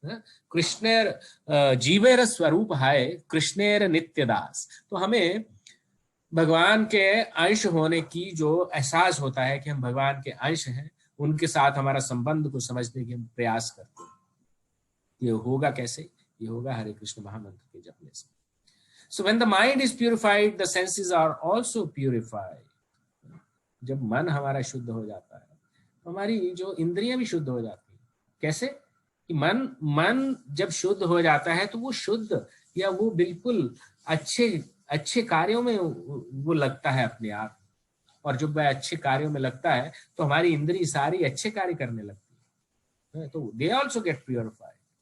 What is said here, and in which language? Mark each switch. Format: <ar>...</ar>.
<bn>कृष्णेर जीवेर स्वरूप है कृष्णेर नित्यदास।</bn> <hi>तो हमें भगवान के अंश होने की जो एहसास होता है कि हम भगवान के अंश हैं, उनके साथ हमारा संबंध को समझने की हम प्रयास करते हैं। ये होगा कैसे? ये होगा हरे कृष्ण महामंत्र के जपने से।</hi> <en>So when the mind is purified, the senses are also purified.</en> <hi>जब मन हमारा शुद्ध हो जाता है तो हमारी जो इंद्रियां भी शुद्ध हो जाती है। कैसे? कि मन जब शुद्ध हो जाता है तो वो शुद्ध या वो बिल्कुल अच्छे कार्यों में वो लगता है अपने आप, और जब वह अच्छे कार्यों में लगता है तो हमारी इंद्रिय सारी अच्छे कार्य करने लगती है, तो</hi> <en>they also get purified.</en>